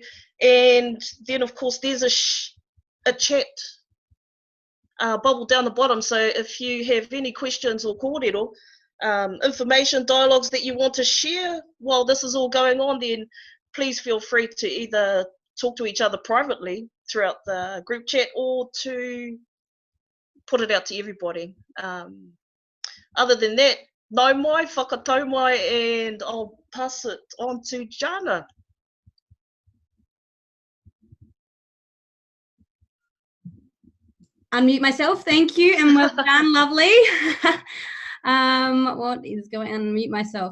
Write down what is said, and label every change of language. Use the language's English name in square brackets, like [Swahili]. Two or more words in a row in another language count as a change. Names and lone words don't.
[English] And then of course there's a chat bubble down the bottom, so if you have any questions or kōrero, information, dialogues that you want to share while this is all going on, then please feel free to either talk to each other privately throughout the group chat or to put it out to everybody. Other than that, [Māori] nau mai, whakatau mai, [English] and I'll pass it on to Jana. Unmute myself, thank you, and well done, lovely. What is going on? Unmute myself.